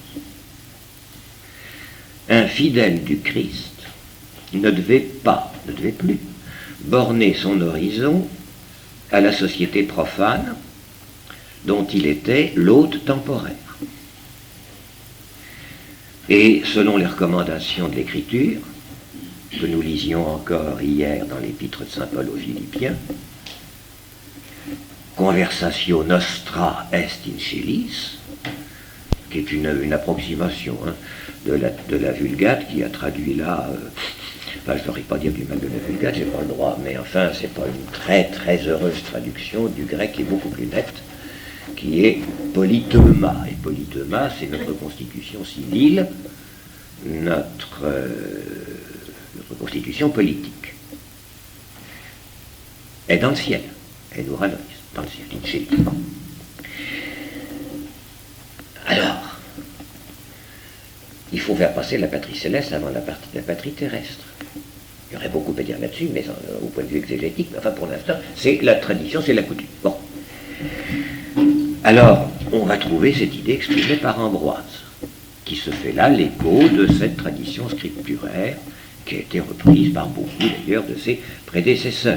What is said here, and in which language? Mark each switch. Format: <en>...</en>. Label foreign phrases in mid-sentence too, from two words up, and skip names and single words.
<fr>Un fidèle du Christ ne devait plus borner son horizon à la société profane dont il était l'hôte temporaire. Et selon les recommandations de l'Écriture, que nous lisions encore hier dans l'épître de saint Paul aux Philippiens,</fr> <la>conversatio nostra est in celis,</la> <fr>qui est une approximation de la Vulgate, qui a traduit là, enfin je ne saurais pas dire du mal de la Vulgate, j'ai pas le droit, mais enfin c'est pas une très très heureuse traduction du grec qui est beaucoup plus nette, qui est polyteuma. Et polyteuma, c'est notre constitution civile, notre constitution politique. Est dans le ciel, et nous rallonge dans le ciel,</fr> <la>in celis.</la> <fr>Alors, il faut faire passer la patrie céleste avant la patrie terrestre. Il y aurait beaucoup à dire là-dessus, mais au point de vue exégétique, enfin pour l'instant, c'est la tradition, c'est la coutume. Bon. Alors, on va trouver cette idée exprimée par Ambroise, qui se fait là l'écho de cette tradition scripturaire qui a été reprise par beaucoup d'ailleurs de ses prédécesseurs.</fr>